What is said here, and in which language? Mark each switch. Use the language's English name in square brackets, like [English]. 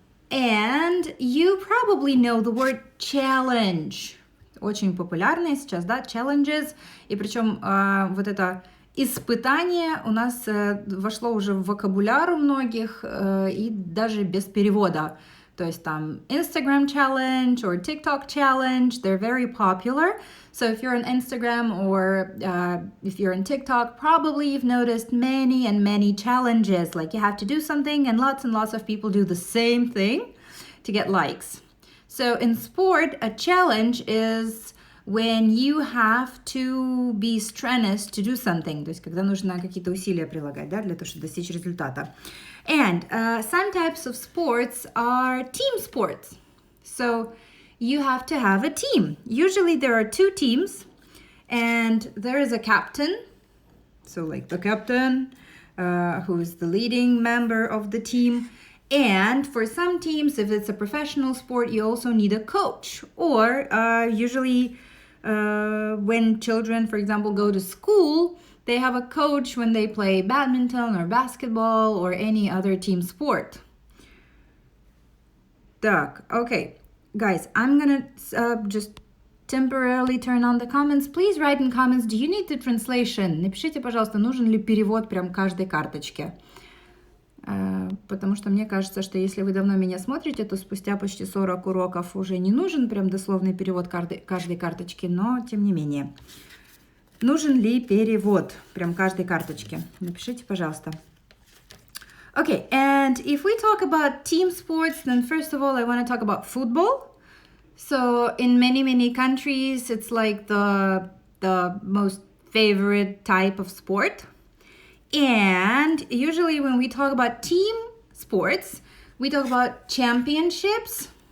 [English] And you probably know the word challenge. [Russian] Очень популярные сейчас, да, challenges. И причем вот это испытание у нас вошло уже в вокабуляр у многих и даже без перевода. То есть там [English] Instagram challenge or TikTok challenge, they're very popular. So if you're on Instagram or if you're on TikTok, probably you've noticed many and many challenges. Like you have to do something and lots of people do the same thing to get likes. So in sport, a challenge is when you have to be strenuous to do something. То есть когда нужно какие-то усилия прилагать, да, для того, чтобы достичь результата. And some types of sports are team sports. So you have to have a team. Usually there are two teams and there is a captain. So like the captain who is the leading member of the team. And for some teams, if it's a professional sport, you also need a coach. Or usually when children, for example, go to school, they have a coach when they play badminton or basketball or any other team sport. [Russian] Так, [English] okay. Guys, I'm gonna just temporarily turn on the comments. Please write in comments, do you need the translation? [Russian] Напишите, пожалуйста, нужен ли перевод прям каждой карточке. Потому что мне кажется, что если вы давно меня смотрите, то спустя почти 40 уроков уже не нужен прям дословный перевод каждой карточки, но тем не менее. Нужен ли перевод прям каждой карточки? Напишите, пожалуйста. [English] Okay, and if we talk about team sports, then first of all, I want to talk about football. So in many countries, it's like the most favorite type of sport. And usually when we talk about team sports, we talk about championships.